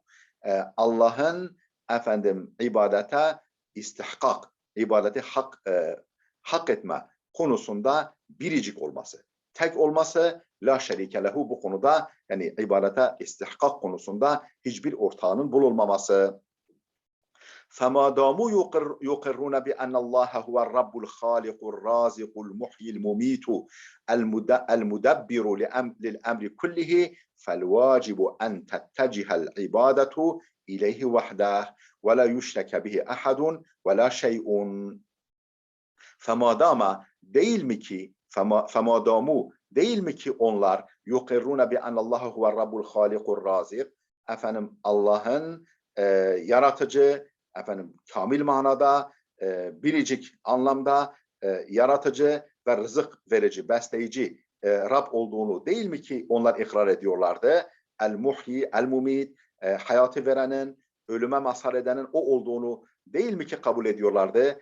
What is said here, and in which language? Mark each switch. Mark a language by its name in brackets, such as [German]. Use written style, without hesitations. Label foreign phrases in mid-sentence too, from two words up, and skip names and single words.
[Turkish] Allah'ın ibadete istihkak, ibadeti hak etme konusunda biricik olması, tek olması, [Arabic] لا شريك له, [Turkish] bu konuda yani ibadete istihkak konusunda hiçbir ortağının bulunmaması. [Arabic] فما داموا يقرون بأن الله هو الرب الخالق الرازق المحيي المميت المدبر للأمر كله فالواجب أن تتجه العبادة إليه وحده ولا يشرك به أحد ولا شيء. فما دام [Turkish] değil mi ki [Arabic] فما داموا [Turkish] değil mi ki onlar [Arabic] يقرون بأن الله هو الرب الخالق الرازق, [Turkish] Allah'ın yaratıcı, kamil manada, biricik anlamda yaratıcı ve rızık verici, besleyici Rab olduğunu değil mi ki onlar ikrar ediyorlardı? El-Muhyi, El-Mumit, hayatı verenin, ölüme mazhar edenin o olduğunu değil mi ki kabul ediyorlardı?